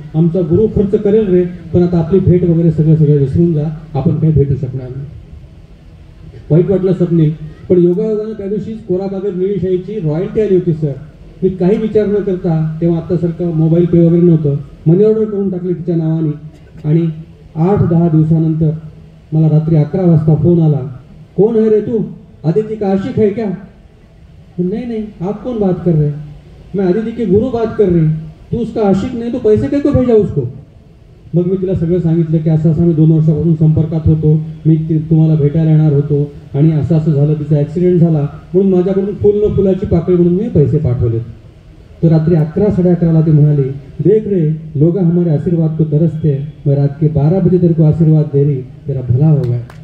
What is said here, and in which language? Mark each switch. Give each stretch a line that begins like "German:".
Marathi: आमचा गुरु खर्च करेल रे, पण आता आपली भेट वगैरे सगळं विसरून जा, आपण काही भेटू शकणार नाही. वाईट वाटलं स्वप्नील. पण योगायोगानं त्या दिवशी कोरा कागद निळी शाहीची रॉयल्टी आली होती सर. मी काही विचार न करता, तेव्हा आत्तासारखं मोबाईल पे वगैरे नव्हतं, मनी ऑर्डर करून टाकली तिच्या नावाने. आणि 8-10 दिवसानंतर मला रात्री 11 वाजता फोन आला.
Hindi: कौन है रे तू, आदित्य का आशिक है क्या? नहीं, आप कौन बात कर रहे? मैं आदित्य के गुरु बात कर रही. तू उसका आशिक नहीं तो पैसे काय को भेजा उसको?
Marathi: मग मी तिला सगळं सांगितलं की असं आम्ही 2 वर्षापासून संपर्कात होतो, मी तुम्हाला भेटायला येणार होतो आणि असं झालं, तिचा ॲक्सिडेंट झाला म्हणून माझ्याकडून फुल न फुलाची पाकळी म्हणून मी पैसे पाठवले. तर रात्री 11-11:30 ती म्हणाली,
Hindi: देख रे लोग हमारे आशीर्वाद को तरसते, मैं रात के 12 बजे तेरे को आशीर्वाद दे रही, तेरा भला होगा.